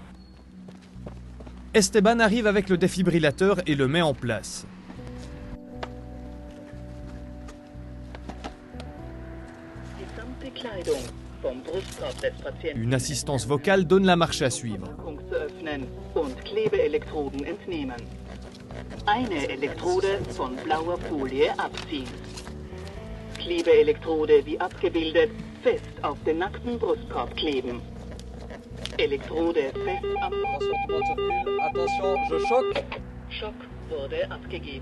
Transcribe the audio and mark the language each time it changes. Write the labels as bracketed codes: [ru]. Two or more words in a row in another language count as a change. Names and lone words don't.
[fr] Esteban arrive avec le défibrillateur et le met en place. Une assistance vocale donne la marche à suivre. [de] Eine Elektrode von blauer Folie abziehen. Klebeelektrode wie abgebildet fest auf den nackten Brustkorb kleben. Elektrode fest am... [fr] Attention, je choque. [de] Schock wurde abgegeben.